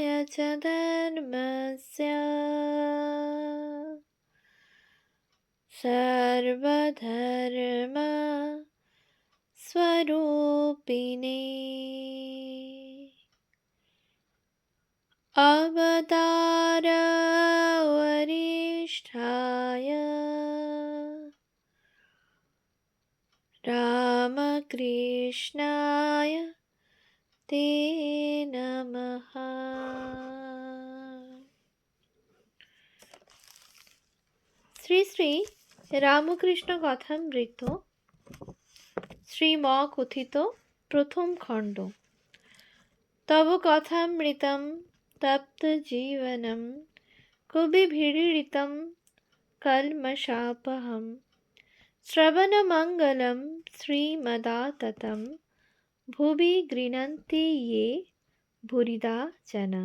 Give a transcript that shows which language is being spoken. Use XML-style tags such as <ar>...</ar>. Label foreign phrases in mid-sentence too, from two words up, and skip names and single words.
<sa>च धर्मस्य सर्वधर्म स्वरूपिणे अवतार वरिष्ठाय रामकृष्णाय ते नमः।</sa> <bn>শ্রী শ্রী রামকৃষ্ণ কথামৃত শ্রীম কথিত প্রথম খণ্ড।</bn> <sa>তব কথামৃতম তপ্ত জীবনম কুবিভিড়িতম কলমশাপহম শ্রবণমঙ্গলম শ্রীমদাততম ভুবি গৃণন্তি ইয়ে ভুরিদা জনা।</sa>